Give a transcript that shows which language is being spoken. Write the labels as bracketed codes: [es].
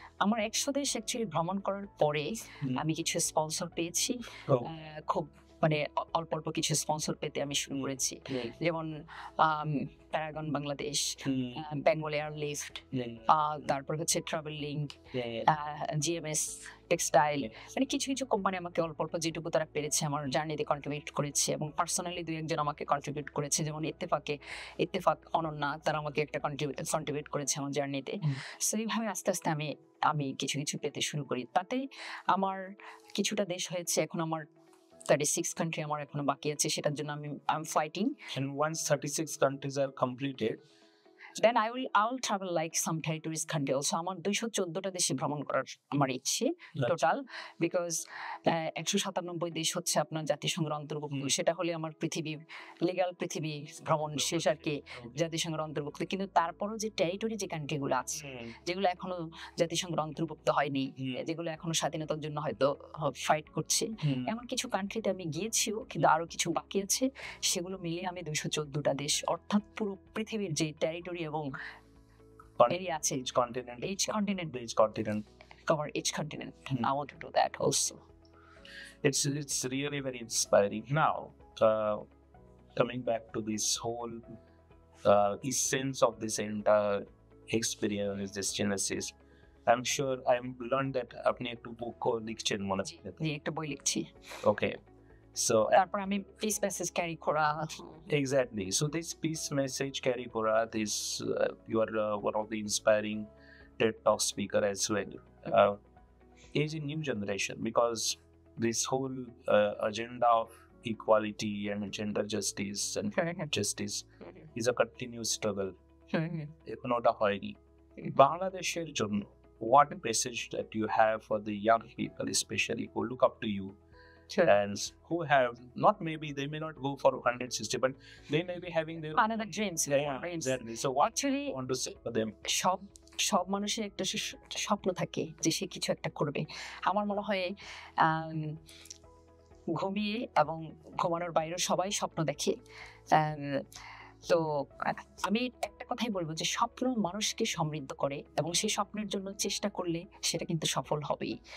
[bn] আমার 100 দেশ অ্যাকচুয়ালি ভ্রমণ করার পরে আমি কিছু স্পন্সর পেয়েছি, খুব মানে অল্প অল্প কিছু স্পন্সর পেতে আমি শুরু করেছি, যেমন প্যারাগন বাংলাদেশ, বেঙ্গল এয়ারলিফট, তারপর হচ্ছে ট্রাভেল লিঙ্ক, জিএমএস টেক্সটাইল, মানে কিছু কিছু কোম্পানি আমাকে অল্প অল্প যেটুকু তারা পেরেছে আমার জার্নিতে কন্ট্রিবিউট করেছে, এবং পার্সোনালি দুই একজন আমাকে কন্ট্রিবিউট করেছে, যেমন ইত্তেফাক অনন্যা, তারা আমাকে একটা কন্ট্রিবিউট করেছে আমার জার্নিতে। সো এইভাবে আস্তে আস্তে আমি কিছু কিছু পেতে শুরু করি। তাতে আমার কিছুটা দেশ হয়েছে, এখন আমার 36 কান্ট্রি আমার এখনো বাকি আছে, সেটার জন্য [en] I'm fighting. And once 36 countries are completed, then I'll travel like some territories country also. [bn] আমার 214টা দেশে ভ্রমণ করার আমার ইচ্ছে টোটাল, বিকজ 197 দেশ হচ্ছে আপনার জাতিসংঘের অন্তর্ভুক্ত, সেটা হলে আমার লিগ্যাল পৃথিবী ভ্রমণ শেষ আর কি, জাতিসংঘের অন্তর্ভুক্ত। কিন্তু তারপরও যে টেরিটরি যে কান্ট্রিগুলো আছে, যেগুলো এখনো জাতিসংঘের অন্তর্ভুক্ত হয়নি, যেগুলো এখনো স্বাধীনতার জন্য হয়তো ফাইট করছে, এমন কিছু কান্ট্রিতে আমি গিয়েছিও, কিন্তু আরো কিছু বাকি আছে। সেগুলো মিলিয়ে আমি 214টা দেশ, অর্থাৎ পুরো পৃথিবীর যে টেরিটরি এবং এরিয়া আছে, [en] each continent cover each continent. I want to do that also. It's really very inspiring. Now, coming back to this whole essence of this entire experience, this genesis, I'm sure I'm learned that [bn] আপনি একটু book লিখছেন মনে হচ্ছে। জি, একটা বই লিখছি। [en] Okay. So [bn] তারপর আমি [en] peace message carry [bn] করা। [en] Exactly. So this peace message carry করা, this you are one of the inspiring TED Talk speaker as well. Is a new generation, because this whole agenda of equality and gender justice and justice is a continuous struggle. [bn] এখনো ওটা হয়নি। বাংলাদেশের জন্য [en] what message that you have for the young people, especially who look up to you? And who have not, maybe they may not go for 160, but they may be having their another dreams. Exactly. So what actually you want to say for them? [bn] সব মানুষের একটা স্বপ্ন থাকে যে সে কিছু একটা করবে। আমার মনে হয় ঘুমিয়ে এবং ঘুমানোর বাইরে সবাই স্বপ্ন দেখে। তো আমি একটা কথাই বলবো যে স্বপ্ন মানুষকে সমৃদ্ধ করে, এবং সেই স্বপ্নের জন্য চেষ্টা করলে সেটা কিন্তু সফল হবেই।